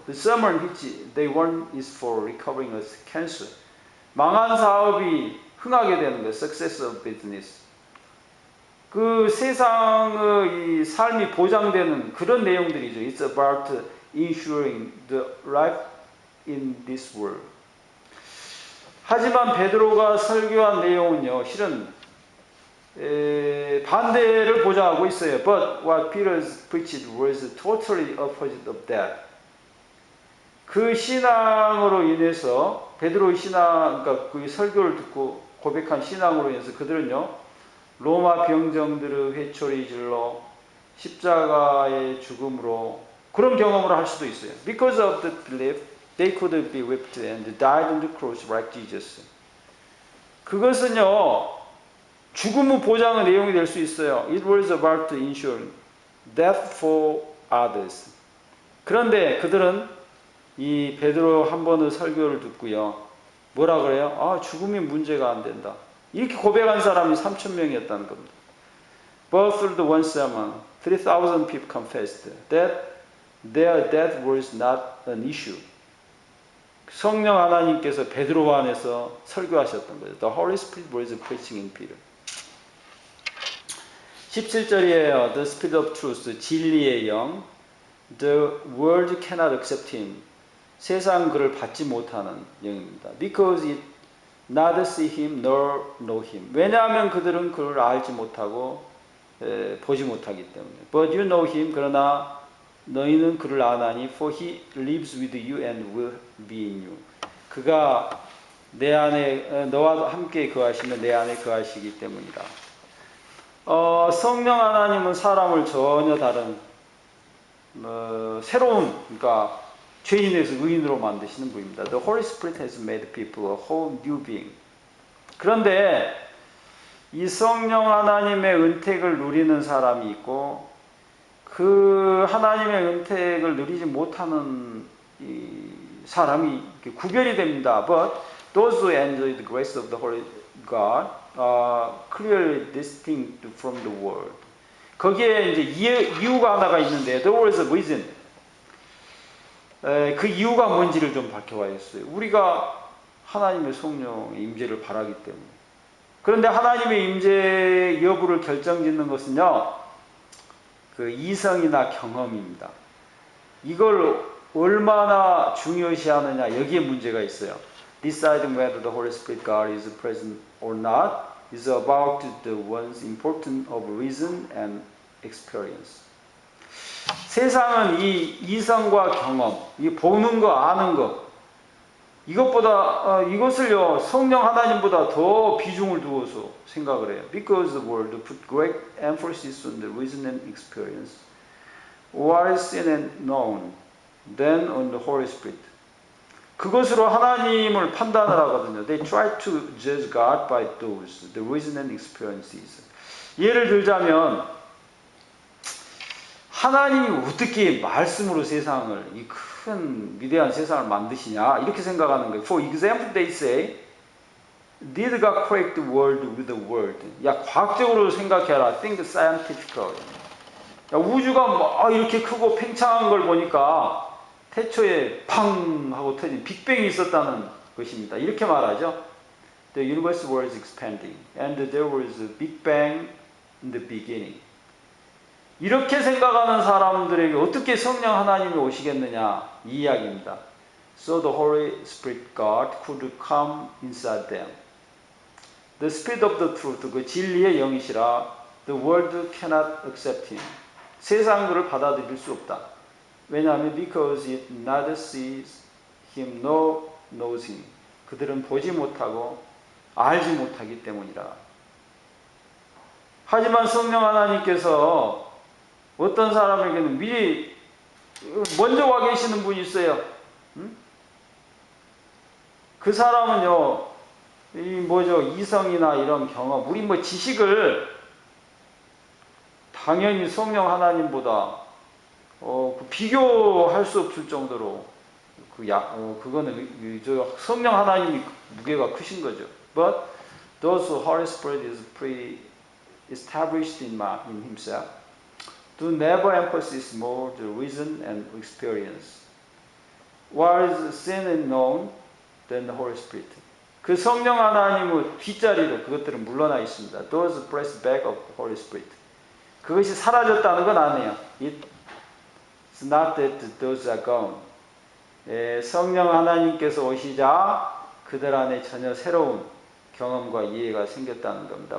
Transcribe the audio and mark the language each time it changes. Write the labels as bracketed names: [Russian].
[English] The sermon which they want is for recovering a cancer. [Korean] 망한 사업이 흥하게 되는 거. [English] Success of business. [Korean] 그 세상의 이 삶이 보장되는 그런 내용들이죠. [English] It's about ensuring the life in this world. [Korean] 하지만 베드로가 설교한 내용은요, 실은 반대를 보장하고 있어요. [English] But what Peter preached was totally opposite of that. [Korean] 그 신앙으로 인해서 베드로의 신앙, 그러니까 그 설교를 듣고 고백한 신앙으로 인해서 그들은요, 로마 병정들의 회초리 질러 십자가의 죽음으로 그런 경험을 할 수도 있어요. [English] Because of the belief, they could be whipped and died on the cross like Jesus. [Korean] 그것은요, 죽음의 보장의 내용이 될 수 있어요. [English] It was about to ensure death for others. [Korean] 그런데 그들은 이 베드로 한 번의 설교를 듣고요. 뭐라 그래요? 아, 죽음이 문제가 안 된다. 이렇게 고백한 사람이 3,000명이었다는 겁니다. [English] But through the one sermon, 3,000 people confessed that their death was not an issue. [Korean] 성령 하나님께서 베드로 안에서 설교하셨던 거예요. [English] The Holy Spirit was preaching in Peter. [Korean] 17절이에요. [English] The Spirit of Truth, [Korean] 진리의 영. [English] The world cannot accept him. [Korean] 세상 그를 받지 못하는 영입니다. [English] Because it neither see him nor know him. [Korean] 왜냐하면 그들은 그를 알지 못하고 보지 못하기 때문에. [English] But you know him. [Korean] 그러나 너희는 그를 아나니 [English] for he lives with you and will be in you. [Korean] 그가 내 안에 너와 함께 거하시면 내 안에 거하시기 때문이다. 성령 하나님은 사람을 전혀 다른 새로운 그러니까 죄인에서 의인으로 만드시는 분입니다. [English] The Holy Spirit has made people a whole new being. [Korean] 그런데 이 성령 하나님의 은택을 누리는 사람이 있고 그 하나님의 은택을 누리지 못하는 이 사람이 구별이 됩니다. [English] But those who enjoy the grace of the Holy God are clearly distinct from the world. [Korean] 거기에 이제 이유가 하나가 있는데 [English] there was a reason. [Korean] 그 이유가 뭔지를 좀 밝혀와야겠어요. 우리가 하나님의 성령의 임재를 바라기 때문에. 그런데 하나님의 임재 여부를 결정짓는 것은요, 그 이성이나 경험입니다. 이걸 얼마나 중요시하느냐, 여기에 문제가 있어요. [English] Deciding whether the Holy Spirit God is present or not is about the one's importance of reason and experience. [Korean] 세상은 이 이성과 경험, 이 보는 거, 아는 거, 이것을요, 성령 하나님보다 더 비중을 두어서 생각을 해요. [English] Because the world put great emphasis on the reason and experience, what is seen and known, than on the Holy Spirit. [Korean] 그것으로 하나님을 판단을 하거든요. [English] They try to judge God by those, the reason and experiences. [Korean] 예를 들자면 하나님이 어떻게 말씀으로 세상을, 이 큰 위대한 세상을 만드시냐 이렇게 생각하는 거예요. [English] For example, they say, Did God create the world with the word? [Korean] 야, 과학적으로 생각해라. [English] Think scientifically. [Korean] 야, 우주가 막 이렇게 크고 팽창한 걸 보니까 태초에 팡 하고 터진 빅뱅이 있었다는 것입니다. 이렇게 말하죠. [English] The universe was expanding and there was a big bang in the beginning. [Korean] 이렇게 생각하는 사람들에게 어떻게 성령 하나님이 오시겠느냐 이 이야기입니다. [English] So the Holy Spirit God could come inside them. The Spirit of the truth, [Korean] 그 진리의 영이시라. [English] The world cannot accept him. [Korean] 세상 그를 받아들일 수 없다. 왜냐하면 [English] because it neither sees him nor knows him. [Korean] 그들은 보지 못하고 알지 못하기 때문이라. 하지만 성령 하나님께서 어떤 사람에게는 미리 먼저 와 계시는 분이 있어요. 그 사람은요, 이성이나 이런 경험, 우리 지식을 당연히 성령 하나님보다 비교할 수 없을 정도로 그거는 성령 하나님이 무게가 크신 거죠. [English] But those who Holy Spirit is pre-established in himself do never emphasize more the reason and experience. What is seen and known than the Holy Spirit. [Korean] 그 성령 하나님의 뒷자리로 그것들은 물러나 있습니다. [English] Those press back of the Holy Spirit. [Korean] 그것이 사라졌다는 건 아니에요. [English] It's not that those are gone. [Korean] 성령 하나님께서 오시자 그들 안에 전혀 새로운 경험과 이해가 생겼다는 겁니다.